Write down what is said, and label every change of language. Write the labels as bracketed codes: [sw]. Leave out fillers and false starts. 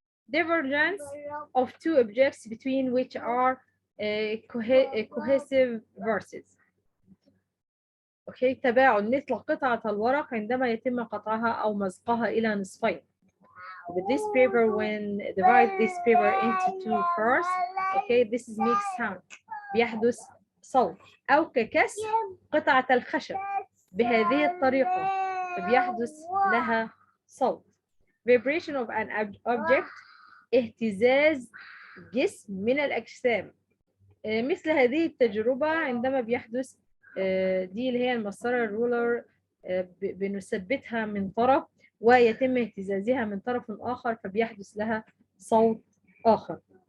[en] Divergence of two objects between which are cohesive verses. [ar] Okay, تباعد مثل قطعة الورق عندما يتم قطعها أو مزقها إلى نصفين. [en] With this paper, when divide this paper into two first, okay, this is makes sound. [ar] بيحدث صوت. أو ككسر قطعة الخشب بهذه الطريقة فبيحدث لها صوت. [en] Vibration of an object [ar] اهتزاز جسم من الأجسام. مثل هذه التجربة عندما بيحدث دي اللي هي المسطرة الرولر بنثبتها من طرف ويتم اهتزازها من طرف آخر فبيحدث لها صوت آخر.